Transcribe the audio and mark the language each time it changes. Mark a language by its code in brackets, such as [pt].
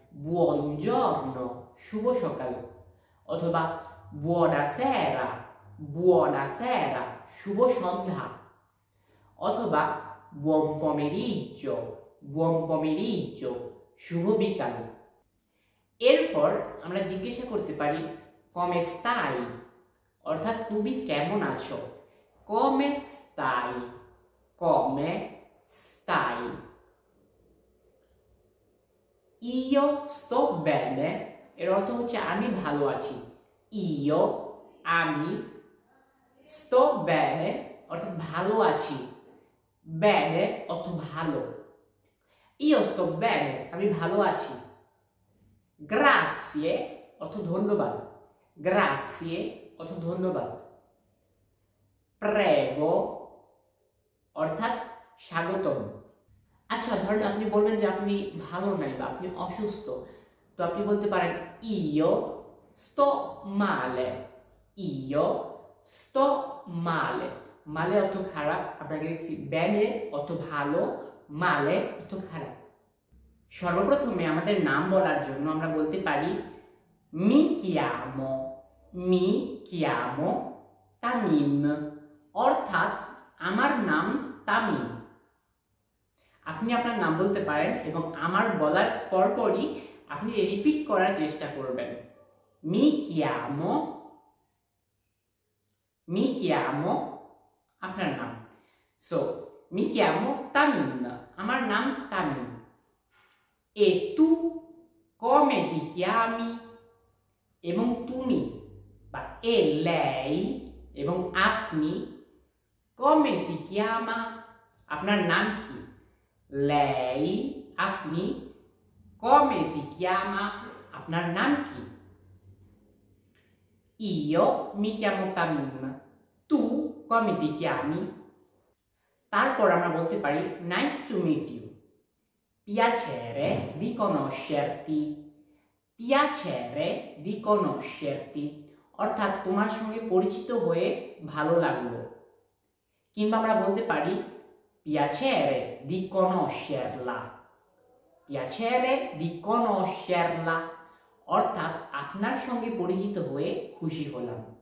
[it] বুongiorno, [bn] শুভ সকাল, অথবা [it] buonasera, buonasera, [bn] শুভ সন্ধ্যা, অথবা [it] buon pomeriggio, buon pomeriggio, [bn] শুভ বিকাল। এরপর আমরা জিজ্ঞাসা করতে পারি [it] come stai, [bn] অর্থাৎ তুমি কেমন আছো। [it] come stai, come stai, io sto bene, [bn] এর অর্থ হচ্ছে আমি ভালো আছি। [it] io, [bn] আমি, [it] sto bene [bn] অর্থাৎ ভালো আছি, [it] bene [bn] অর্থ ভালো। [it] io sto bene, [bn] আমি ভালো আছি। [it] grazie [bn] অর্থ ধন্যবাদ, [it] grazie [bn] অর্থ ধন্যবাদ। [it] prego [bn] অর্থাৎ স্বাগতম। আচ্ছা, ধরেন আপনি বলবেন যে আপনি ভালো নাই বা আপনি অসুস্থ, তো আপনি বলতে পারেন [it] io sto male, io sto male, [bn] মালে অর্থ খারাপ, আপনাকে দেখছি বেনে অর্থ ভালো, মালে অর্থ খারাপ। সর্বপ্রথমে আমাদের নাম বলার জন্য আমরা বলতে পারি [it] mi chiamo, mi chiamo Tamim, [bn] অর্থাৎ আমার নাম তামিম। আপনি আপনার নাম বলতে পারেন এবং আমার বলার পরপরই আপনি রিপিট করার চেষ্টা করবেন। [it] mi chiamo, mi chiamo, [bn] আপনার নাম। সো [it] mi chiamo Tamim, [bn] আমার নাম Tamim. [it] e tu come ti chiami, [bn] এবং তুমি বা [it] e lei [bn] এবং আপনি [it] come si chiama, [bn] আপনার নাম কি। [it] lei, [bn] আপনি, [it] come si chiama, [bn] আপনার নাম কি। [it] io mi chiamo Tamim, tu come ti chiami। [bn] তারপর আমরা বলতে পারি [en] nice to meet you, [it] piacere di conoscerti, piacere di conoscerti, [bn] অর্থাৎ তোমার সঙ্গে পরিচিত হয়ে ভালো লাগলো। কিংবা আমরা বলতে পারি [it] piacere di conoscerla, piacere di conoscerla, [bn] অর্থাৎ আপনার সঙ্গে পরিচিত হয়ে খুশি হলাম।